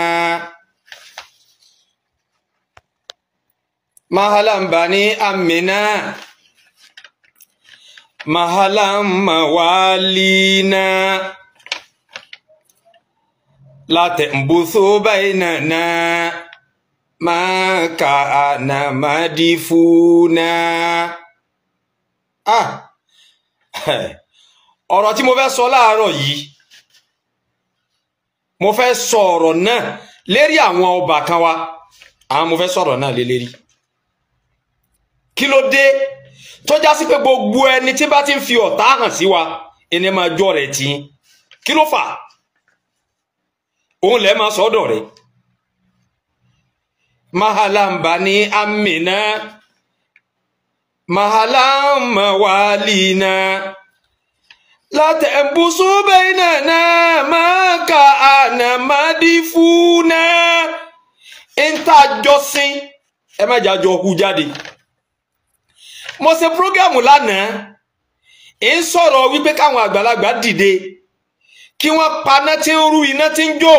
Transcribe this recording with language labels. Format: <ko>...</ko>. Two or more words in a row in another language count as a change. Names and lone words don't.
<ar>مهلا بني أمنا مهلا موالينا لا تنبثوا بيننا ما كان مدفونا.</ar> <yo>ọ̀rọ̀ tí mo fẹ́ sọ láàárọ̀ yìí mo fẹ́ sọ ọ̀rọ̀ náà lérí àwọn ọba kan wa àwọn mo fẹ́ sọ̀rọ̀ náà lé lérí. Kí ló dé tó já sí pé gbogbo ẹni tí bá ti ń fi ọ̀tá hàn sí wa ẹni máa jọ rẹ̀ tí kí ló fà òun lẹ́ máa sọ́dọ̀ rẹ̀.</yo> <ar>مهلا بني أمنا مهلا موالينا لا تنبشوا بيننا ما كان مدفونا.</ar> <yo>Intajọsìn ẹ má jájọ hu jáde. Mo ṣe program lánàá ń sọ̀rọ̀ wípé káwọn àgbàlagbà dìde kí wọ́n paná tí ń rú iná tí ń jó.</yo>